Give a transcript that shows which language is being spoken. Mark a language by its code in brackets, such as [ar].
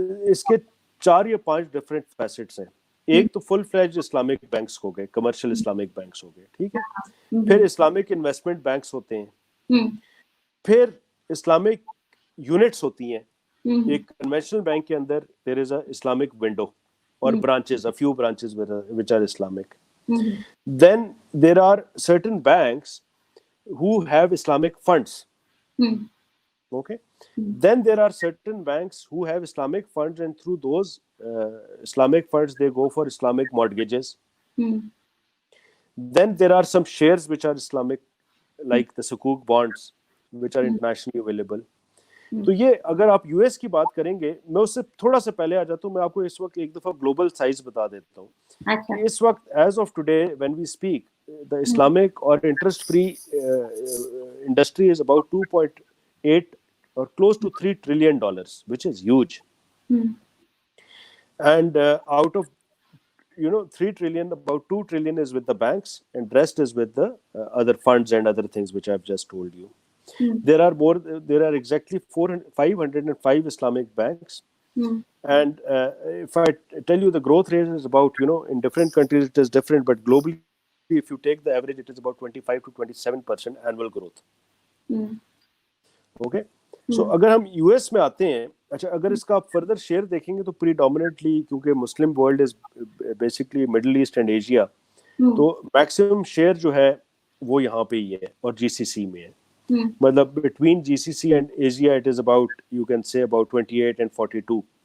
[ur] اس کے 4 یا 5 different facets ہیں. ایک تو فل فلیجڈ اسلامک بینکس ہو گئے, کمرشل اسلامک بینکس ہو گئے. ٹھیک ہے, پھر اسلامک انویسٹمنٹ بینکس ہوتے ہیں, پھر اسلامک یونٹس ہوتی ہیں. ایک کنونشنل بینک کے اندر [en] there is a Islamic window [ur] اور branches, [en] a few branches which are Islamic. Then there are certain banks who have Islamic funds. Okay. Then there are certain banks who have Islamic funds, and through those Islamic funds they go for Islamic mortgages. Then there are some shares which are Islamic, like the Sukuk bonds which are internationally available. [ur] تو یہ اگر آپ U S کی بات کریں گے, میں اس سے تھوڑا سا پہلے آ جاتا ہوں, میں آپ کو اس وقت ایک دفعہ گلوبل سائز بتا دیتا ہوں. اس وقت [en] As of today when we speak the Islamic اور interest free industry is about 2.8 or close to $3 trillion, which is huge. And out of 3 trillion, about 2 trillion is with the banks and rest is with the other funds and other things which I've just told you. There are exactly 505 Islamic banks. And if I tell you the growth rate is about, in different countries it is different, but globally if you take the average it is about 25 to 27% annual growth. Okay. [ur] So اگر ہم U S میں آتے ہیں, اچھا اگر اس کا آپ further share دیکھیں گے تو predominantly کیونکہ [en] Muslim world is basically middle east and Asia, [ur] تو میکسیمم شیئر جو ہے وہ یہاں پہ ہی ہے اور جی سی سی میں ہے. مطلب [en] Between G C C and Asia it is about you can say about 28 and 42.